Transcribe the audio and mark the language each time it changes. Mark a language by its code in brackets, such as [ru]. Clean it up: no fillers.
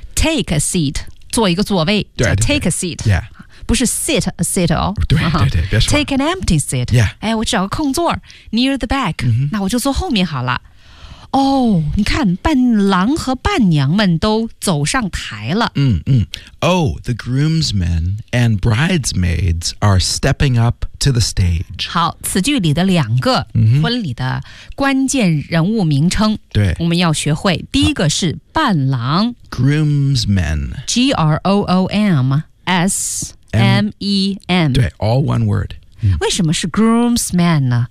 [en] Take a seat。 [zh] 坐一个座位对叫 [en] take a seat、 yeah. [zh] 不是 [en] sit a seat 哦 [zh] 对对对、uh-huh. [en] take an empty seat、 yeah. [zh] 哎、我找个空座 [en] near the back、 mm-hmm. [zh] 那我就坐后面好了哦你看伴郎和伴娘们都走上台了、 mm-hmm. [en] Oh, the groomsmen and bridesmaids are stepping up to the stage [zh] 好此句里的两个婚礼的关键人物名称对、mm-hmm. 我们要学会第一个是伴郎 [en] Groomsmen G-R-O-O-M-S-M-E-N 对 all one word、 [zh] mm. 为什么是 groomsmen 呢、